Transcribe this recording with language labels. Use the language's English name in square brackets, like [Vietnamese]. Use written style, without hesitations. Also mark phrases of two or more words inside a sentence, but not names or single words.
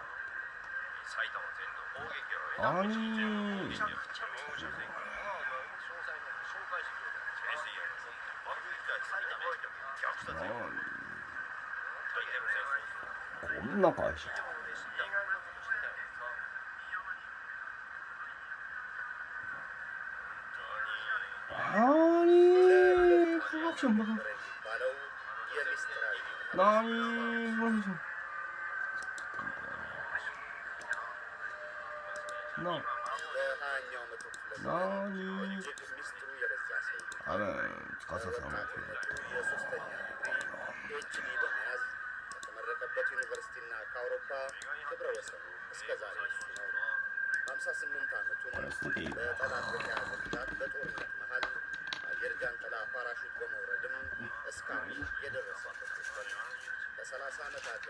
[Japanese] ありこんな会社なにプロダクションバカなにプロダクションなにあれ司さんも [Amharic] ከተመረቀበት ዩኒቨርሲቲና ከአውሮፓ ክብረ ወሰኑ እስከ ዛሬ እሱ ነው። በ58 ዓመቱ በጠላት በተያዘ ግዛት በጦርነት መሃል አየር ጃንጥላ ፓራሹት በመውረድም እስካሁን የደረሰበት የለም። ለ30 ዓመታት